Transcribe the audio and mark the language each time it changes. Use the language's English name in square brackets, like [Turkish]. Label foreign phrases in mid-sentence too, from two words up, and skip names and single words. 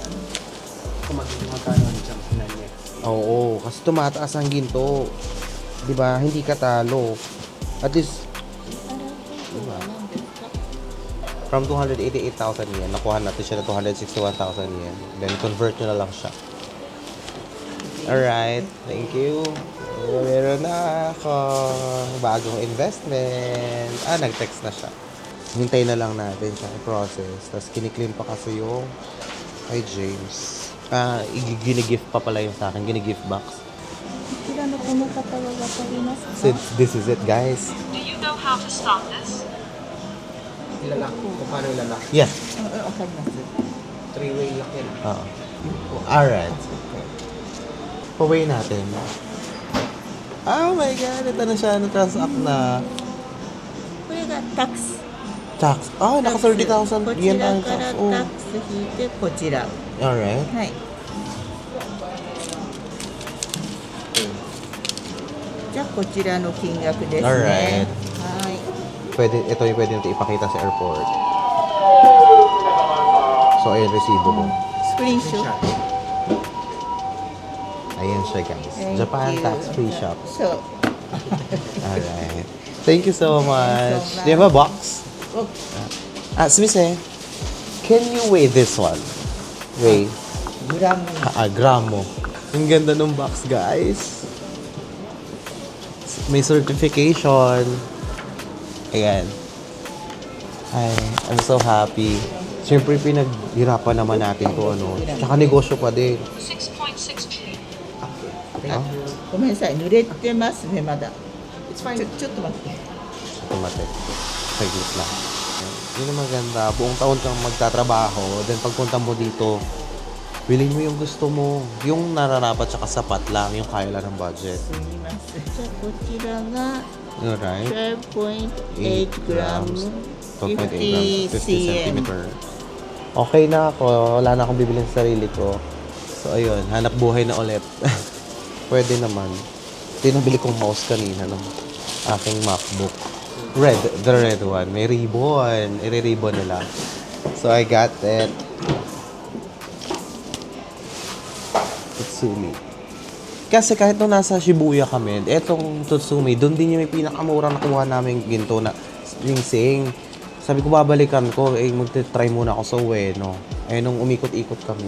[Filipino] Kung magkano ang jump na niya. Oo, kasi tumataas ang ginto. Diba? Hindi ka talo. [English] At least, [Filipino] diba? From 288,000 yen, nakuha natin siya na 261,000 yen. Then, convert nyo na lang siya. [English] Alright, thank you. [Filipino] Meron na ako bagong investment. Nag-text na siya. Hintay na lang natin siya i-process. Tapos kiniklaim pa kasi yung kay James. Gini-gift pa pala yung sa akin. Gini-gift box. [English] Since this is it, guys. Do you know how to stop this? [Filipino] Ilalak kung paano ilalak. [English] Yeah. [Filipino] 3-way lock yan. Alright. Paway natin. [English] Oh my God, [Filipino] ito na siya. Na-transact na. [Japanese] これがタックス。 [Filipino] Tax. Ah, naka 30,000 [Japanese] こち [Filipino] yen [Japanese] ら [Filipino] ang [Japanese] から [English] tax. Oh. [Japanese] タックス引いてこちら。 [English] Alright. [Japanese] はい。じゃあこちらの金額ですね。 [English] Alright. [Japanese] はい。 [Filipino] Ito yung pwede natin ipakita sa airport. So, ayun, resibo ko. [Japanese] スクリーンショット。 [Filipino] Ayan siya, guys. [English] Thank Japan you. tax-free shop. [Japanese] そう。 [English] Alright. Thank you so much. Do you have a box? Sumise, can you weigh this one? Weigh. [Japanese] グラム。 [Filipino] Gramo. Ang ganda ng box, guys. May certification. Ayan. [English] Ay, I'm so happy. [Filipino] Siyempre, pinaghirapan naman natin to, ano. Tsaka negosyo pa din. [English] 6.6 trillion. [Japanese] ごめんなさい、濡れてますね、まだ。ちょっと待って。 [Filipino] Automatic. Saglit lang. Ayan. Yun ang maganda. Buong taon kang magtatrabaho. Then pagpunta mo dito, bilhin mo yung gusto mo. Yung nararapat tsaka sapat lang. Yung kaya lang ng budget. [Japanese] すみません。じゃあこちらが [English] Alright. 12.8 grams, 12.8 grams, 50 cm. centimeter. [Filipino] Okay na ako. Wala na akong bibilhin sa sarili ko. So, ayun. Hanap buhay na ulit. Pwede naman. Ito yung nabili kong mouse kanina ng aking MacBook. [English] Red. The red one. [Filipino] May ribbon. I-ribbon nila. [English] So, I got it. [Filipino] Tutsumi. Kasi kahit nung nasa Shibuya kami, etong Tutsumi, doon din yung may pinakamurang nakuha namin ginto na sing-sing. Sabi ko, babalikan ko, magte-try muna ako sa Ueno. Eh, nung umikot-ikot kami.